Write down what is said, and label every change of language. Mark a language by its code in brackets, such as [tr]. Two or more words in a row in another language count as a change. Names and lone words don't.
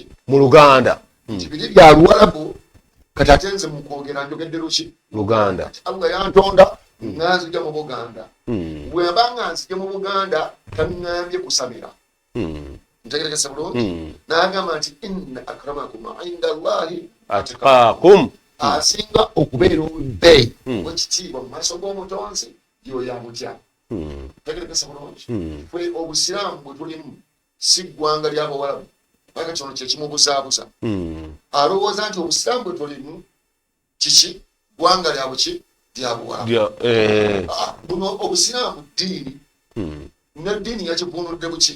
[lg] mu Luganda nti biri bya Luwarabu kati ate nze mu kwogera njogedde luki Luganda. Allah yantonda nganzija mu Buganda, bweba nga nzije mu Buganda taŋŋambye kusamira ntegerekese bulungi n'agamba nti [ar] إن أكرمكم عند الله [lg] atqakum, asinga okubeera ow'ebbeeyi wekitiibwa mu maaso g'omutonzi yoyo amutya. Ntegerekese bulungi ffe Obusiraamu bwe tulimu si ggwanga ly'Abawarabu aka kino kyekimubusaabusa alowooza nti Obusiraamu bwe tulimu kiki ggwanga lya buki buno Obusiraamu ddiini n'eddiini yakivunudde buki